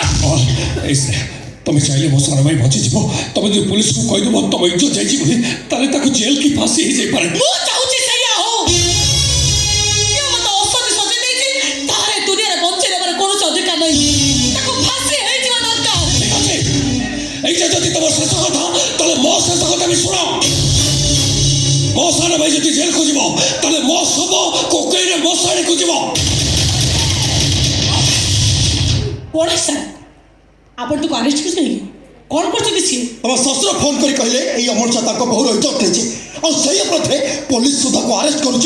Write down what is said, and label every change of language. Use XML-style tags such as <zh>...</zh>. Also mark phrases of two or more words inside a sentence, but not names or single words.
<or>ତମେ ଚାହିଁଲେ ମୋ ସାନ ଭାଇ ବଞ୍ଚିଯିବ ତମେ ଯଦି ପୁଲିସକୁ କହିଦେବ ତମ ଇଜ୍ଜତ ଯାଇଛି ବୋଲି ତାହେଲେ ତାକୁ ଜେଲ କି ଫାଶୀ ହେଇଯାଇପାରେ ମୁଁ ଚାହୁଁଛି ସେଇଆ ହଉ କିଏ ମତେ ଔଷଧ ସଜେଇ ଦେଇଛି ତାହାର ଏ ଦୁନିଆରେ ବଞ୍ଚେଇ ଦେବାର କୌଣସି ଅଧିକାର ନାହିଁ ତାକୁ ଫାଶୀ ହେଇଯିବା ଦରକାର</or> <bn>ঠিক আছে এইটা যদি তোমার শেষ কথা তাহলে</bn> <or>ମୋ ଶେଷ କଥା ବି ଶୁଣ ମୋ ସାନ ଭାଇ ଯଦି ଜେଲ ଖୋଜିବ ତାହେଲେ ମୋ ଶବ କୋକେଇରେ ମଶାଣିକୁ ଯିବ କଣ ସାର୍ ଆପଣ ତାକୁ ଆରେଷ୍ଟ କରିଛନ୍ତି କ'ଣ କରୁଛନ୍ତି ସିଏ ତମ ଶ୍ୱଶୁର ଫୋନ୍ କରି କହିଲେ ଏଇ ଅମରଚା ତାଙ୍କ ବୋହୁର ଇଜ୍ଜତ ନେଇଛି ଆଉ ସେଇ ଅପରାଧରେ ପୋଲିସ ସୁଧାକୁ ଆରେଷ୍ଟ କରୁଛି</or>